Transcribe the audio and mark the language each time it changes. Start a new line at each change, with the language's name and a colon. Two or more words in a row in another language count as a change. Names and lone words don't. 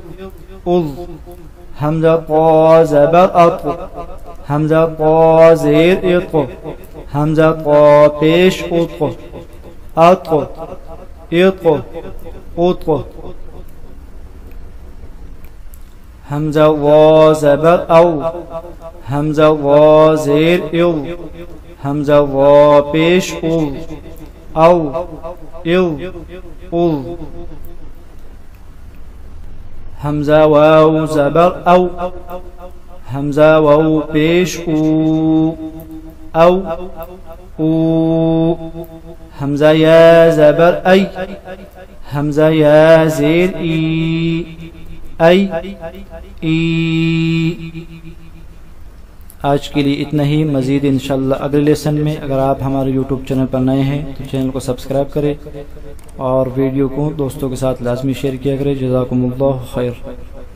Urdu: همزة طا زبر أط همزة طا زیر إط همزة طا پیش أط همزة وا زبر أو همزة وا زیر إل همزة وا پیش أو همزة واو زبر أو همزة واو پیش أو همزة يا زبر أي همزة يا زیر ای آج کے لیے اتنا ہی. مزید انشاءاللہ اگلے لیسن میں. اگر آپ ہمارے یوٹیوب چینل پر نئے ہیں تو چینل کو سبسکرائب کریں اور ویڈیو کو دوستوں کے ساتھ لازمی شیئر کیا کریں.
Arabic: جزاکم اللہ خیر.